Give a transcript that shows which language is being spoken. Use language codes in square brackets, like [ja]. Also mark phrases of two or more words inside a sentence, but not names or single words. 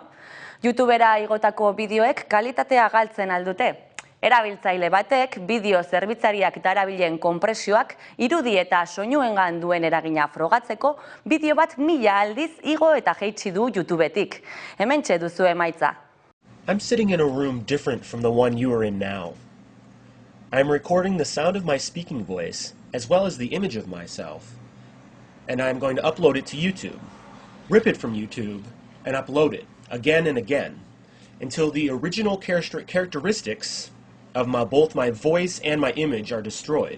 [eu] YouTubera igotako bideoek kalitatea galtzen aldute. Erabiltzaile batek bideo zerbitzariak darabilen konpresioak irudi eta soinuengan duen eragina frogatzeko bideo bat 1000 aldiz igo eta jaitsi du YouTubetik. Hementxe duzu emaitza. [en] I'm sitting in a room different from the one you are in now. I'm recording the sound of my speaking voice, as well as the image of myself. And I'm going to upload it to YouTube, rip it from YouTube, and upload it again and again, until the original characteristics of both my voice and my image are destroyed.